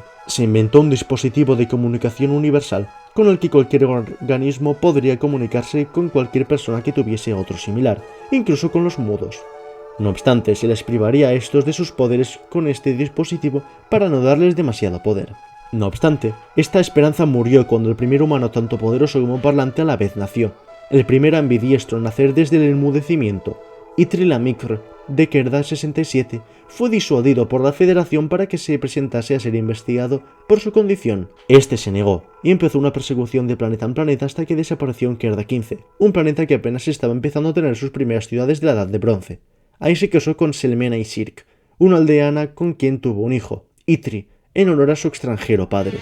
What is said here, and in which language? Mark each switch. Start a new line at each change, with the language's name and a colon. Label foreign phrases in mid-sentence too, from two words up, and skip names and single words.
Spanish: Se inventó un dispositivo de comunicación universal, con el que cualquier organismo podría comunicarse con cualquier persona que tuviese otro similar, incluso con los mudos. No obstante, se les privaría a estos de sus poderes con este dispositivo para no darles demasiado poder. No obstante, esta esperanza murió cuando el primer humano tanto poderoso como parlante a la vez nació, el primer ambidiestro en nacer desde el enmudecimiento. Itri-Lamikr, de Kierda 67, fue disuadido por la Federación para que se presentase a ser investigado por su condición. Este se negó, y empezó una persecución de planeta en planeta hasta que desapareció en Kierda 15, un planeta que apenas estaba empezando a tener sus primeras ciudades de la Edad de Bronce. Ahí se casó con Selmena y Sirk, una aldeana con quien tuvo un hijo, Itri, en honor a su extranjero padre.